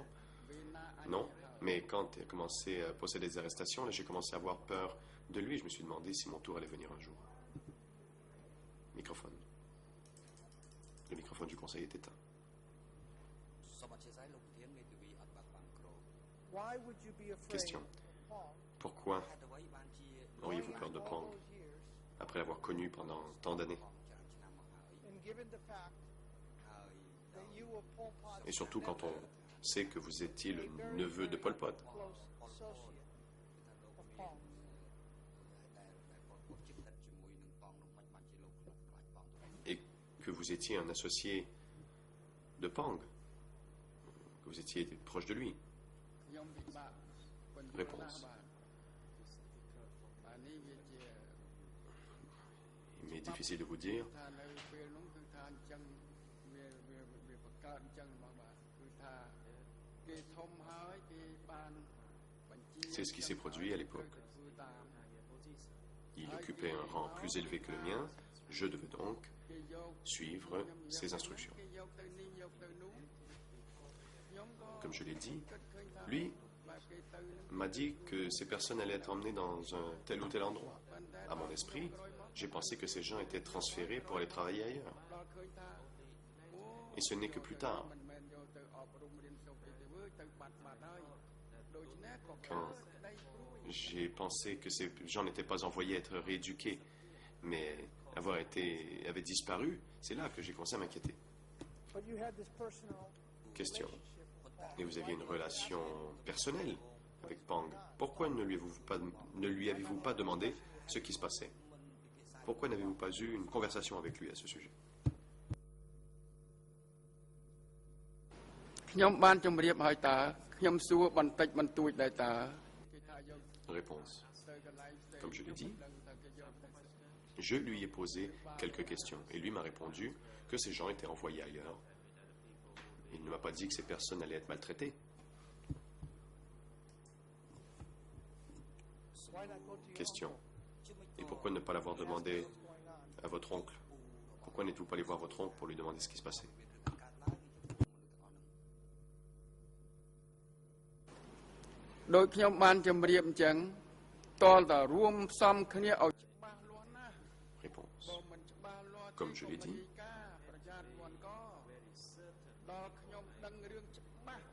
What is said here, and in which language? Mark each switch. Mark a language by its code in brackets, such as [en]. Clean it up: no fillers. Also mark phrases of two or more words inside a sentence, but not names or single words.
[km] ពេលណាអញ [fr] non. Mais quand il a commencé à posséder des arrestations, là j'ai commencé à avoir peur de lui. Je me suis demandé si mon tour allait venir un jour. Microphone. Le microphone du conseil est éteint. [km] សូមអធិស្ឋានលោកប្រធានមេធាវីអត់បាក់បាំងក្រម [en] Why would you be afraid [fr] Question. [en] of Paul? [fr] Pourquoi [km] ហេតុអ្វីបានជា [fr] auriez-vous peur de [en] All Pang those years, [fr] après l'avoir connu pendant tant d'années? [km] ច្រើនឆ្នាំមកហើយ [en] and given the fact [km] ហើយ [en] that you were Pol Pot's [fr] Et surtout quand on sait que vous étiez le neveu de Pol Pot. [en] close associate of Paul. [km] ដែលពលពតជិតដិតជាមួយនឹងប៉ងនោះមិនបានជាលោកខ្លាចប៉ងទៅ [fr] Et que vous étiez un associé de Pang, que vous étiez proche de lui. [km] ខ្ញុំពិបាកប៉ុន្តែ [fr] Réponse. [km] បាទនេះវាជា [fr] Il m'est difficile de vous dire. [km] ថានៅពេលនោះគឺថាអញ្ចឹងវាបង្កើតអញ្ចឹងហ្មងបាទគឺថាគេធំហើយគេបានបញ្ជា [fr] C'est ce qui s'est produit à l'époque. [km] ធ្វើតាម [fr] Il occupait un rang plus élevé que le mien. Je devais donc [km] គេយក [fr] suivre ses instructions. [km] គេយកទៅនេះយកទៅនោះខ្ញុំក៏ [fr] Comme je l'ai dit, [km] គិតឃើញថា [fr] lui [km] បែបគេទៅនឹង [fr] m'a dit que ces personnes allaient être emmenées dans un tel ou tel endroit. À mon esprit, j'ai pensé que ces gens étaient transférés pour aller travailler ailleurs. [km] ដល់ឃើញថាអូ [fr] Et ce n'est que plus tard, [km] មិនមែនយកទៅអប់រំរៀនសូត្រអីទេវើទៅបាត់ហើយដូច្នេះក៏ [fr] quand j'ai pensé que ces gens n'étaient pas envoyés être rééduqués, mais avaient disparu, c'est là que j'ai commencé à m'inquiéter. [en] But you had this personal [fr] Question. [en] relationship with Paul. [fr] Et vous aviez une relation personnelle avec Pang. Pourquoi ne lui avez-vous pas demandé ce qui se passait? Pourquoi n'avez-vous pas eu une conversation avec lui à ce sujet? [km] ខ្ញុំបានជម្រាបហើយតើខ្ញុំសួរបន្តិចបន្តួចដែរតើគេថាយក [fr] Réponse. [km] ទៅកន្លែងផ្សេង [fr] Comme je l'ai dit, [km] ដឹងថាគេយកទៅ [fr] je lui ai posé quelques questions et lui m'a répondu que ces gens étaient envoyés ailleurs. Il ne m'a pas dit que ces personnes allaient être maltraitées. [en] Why not go to your [fr] Question. [en] uncle? [fr] Et pourquoi ne pas l'avoir demandé [en] What's going on? [fr] à votre oncle? Pourquoi n'êtes-vous pas allé voir votre oncle pour lui demander ce qui se passait? [km] ដោយខ្ញុំបានជម្រាបអញ្ចឹងតលតរួមផ្សំគ្នាឲ្យច្បាស់លាស់ណាស់ [fr] Réponse. [km] បើមិនច្បាស់លាស់ [fr] Comme je l'ai dit, [km] ប្រយ័ត្នវត្តក៏ដល់ខ្ញុំដឹងរឿងច្បាស់